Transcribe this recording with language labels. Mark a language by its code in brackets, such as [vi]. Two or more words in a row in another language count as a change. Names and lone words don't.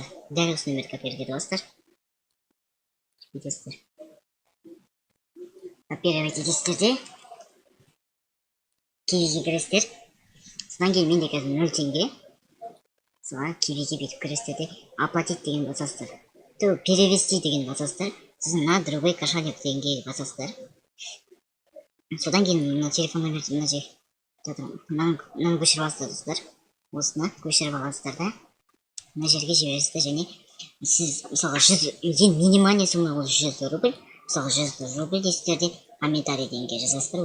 [kk] Дәл осы номерді копировать етіп аласыздар. Копировать етесіздер де кивиге кіресіздер. Содан кейін менде қазір 0 теңге. Соған кивиге бүйтіп кіресіздер де оплатить деген басасыздар. Перевести деген басасыздар. Сіздің [ru] на другой кошелек [kk] дегенге басасыздар. Содан кейін мына телефон номерді мынаны көшіріп аласыздар достар. Осыны көшіріп аласыздар да мына жерге жібересіздер. Және сіз мысалға ең [ru] минимальный сумма [kk] ол 100 рубль. Мысалы 100 рубль дейсіздер де комментарий дегенге жазасыздар.